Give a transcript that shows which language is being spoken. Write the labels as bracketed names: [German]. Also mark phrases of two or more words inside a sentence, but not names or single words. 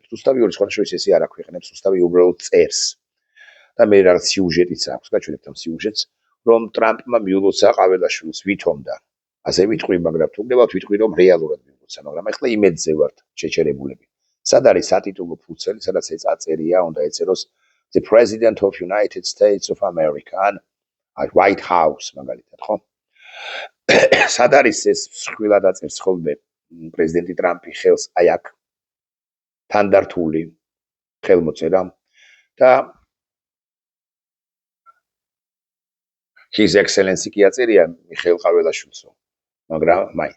[Georgian] რუსთავი ორი სხვადასხვა ესე არ აქვეყნებს, რუსთავი უბრალოდ წერს. და მე რაღაც სიუჟეტიც აქვს, გაჩვენებთ ამ სიუჟეტს, რომ ტრამპმა მიულოცა ყაველაშვილს ვითომდა. ასე ვიტყვი, მაგრამ თუნდაც ვიტყვი, რომ რეალურად მიულოცა, მაგრამ ახლა იმედზე ვართ შეჩერებულები. სად არის სატიტულო ფურცელი, სადაც ეწერია, უნდა ეწეროს [English] The President of United States of America, [Georgian] ან White House მაგალითად, ხო? სად არის ეს ხვილად აწერს ხოლმე პრეზიდენტი ტრამპი ხელს აი აქ თანდართული ხელმოწერა და His Excellency კი აწერია მიხეილ ყაველაშვილსო, მაგრამ მაინც.